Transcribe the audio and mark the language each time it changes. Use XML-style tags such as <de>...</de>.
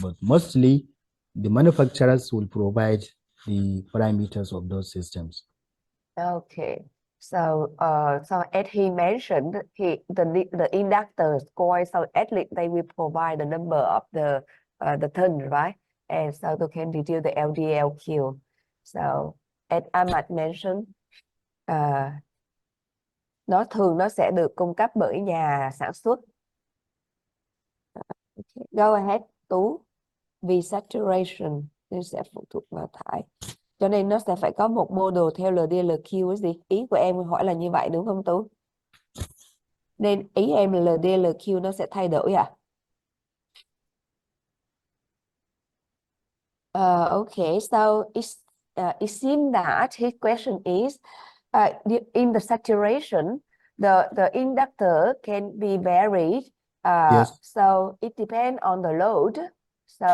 <en>But mostly the manufacturers will provide the parameters of those systems. Okay. So, so as he mentioned, the inductors coil, so at least they will provide the number of the turn, right? And so they can reduce the LDLQ. So as Ahmad mentioned,</en> <vi>nó thường nó sẽ được cung cấp bởi nhà sản xuất.</vi> <en>Okay. Go ahead, Tú.</en> <vi>Vì saturation nên sẽ phụ thuộc vào thải. Cho nên nó sẽ phải có một model theo LDLQ cái gì? Ý của em hỏi là như vậy đúng không Tú? Nên ý em là LDLQ nó sẽ thay đổi à?</vi> <en>Okay, so it seems that his question is in the saturation, the inductor can be varied. Yes. So it depends on the load. So</en>